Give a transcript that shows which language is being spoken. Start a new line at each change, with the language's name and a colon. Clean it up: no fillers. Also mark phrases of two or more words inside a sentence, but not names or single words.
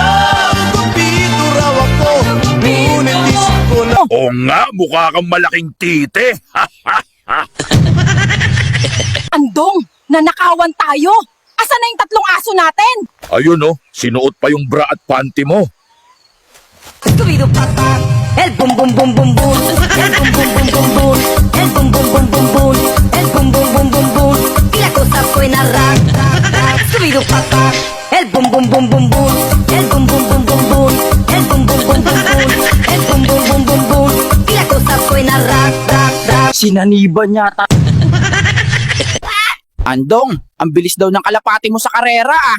Filipino: Kumpito raw ako, ngunit isip ko na Oo nga, mukha kang malaking tite. Andong, nanakawan tayo. Asa na yung 3 aso natin? Ayun oh, sinuot pa yung bra at panty mo.
Spanish: El bum bum bum bum bum, el bum bum bum bum bum, el bum bum bum bum bum, el bum bum bum bum bum, y la cosa suena rock, rock, subido papá. El bum bum bum bum bum, el bum bum bum bum bum, el bum bum bum bum bum, el bum bum bum bum bum, y la cosa suena rock, rock, rock.
Filipino: Sinaniban yata. Andong, ang bilis daw ng kalapati mo sa karera ah.